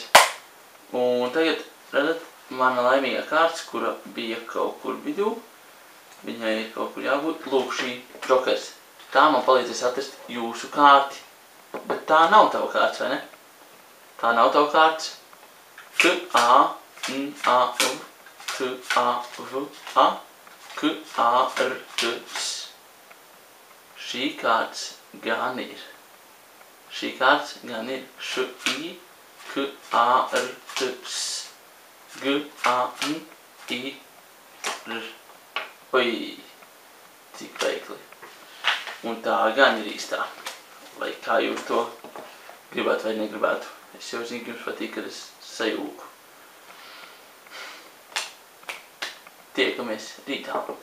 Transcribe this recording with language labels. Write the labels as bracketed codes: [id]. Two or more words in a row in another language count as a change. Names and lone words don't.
[lv] Un tagad, redzat, mana laimīgā kārts, kura bija kaut kur vidū. Viņai ir kaut kur jābūt. Lūk šī džokers. Tā man palīdzēs atrast jūsu kārti. Bet tā nav tava kārts, vai ne? Tā nav tava kārts. K, A, N, A, U, K, A, V, A, K, A, R, T, S. Šī kārts gan ir. Šī kārts gan ir Š, I, K, A, R, T, S. G, A, N, I, R. Oi, cik veikli. Un tā gan ir īstā. Vai kā jūs to gribētu vai negribētu. Es jau zinu, ka jums patīk, kad es sajūku. Tiekamies rītā.